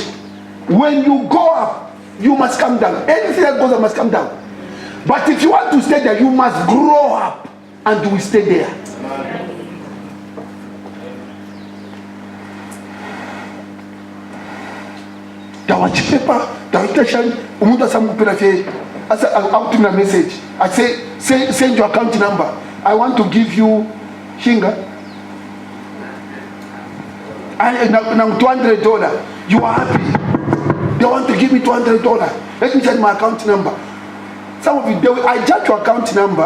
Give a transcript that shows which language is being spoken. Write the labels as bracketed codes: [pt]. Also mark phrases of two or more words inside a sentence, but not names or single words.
[en] When you go up, you must come down. Anything that goes up must come down. But if you want to stay there, you must grow up and you will stay there. [bem] Tawachi paper, tawachi umuntu asamupira fe. [en] I'll give a message. I say send your account number. I want to give you shinga. And now $200. You are happy. They want to give me $200. Let me send my account number. Some of you, they will hijack your account number.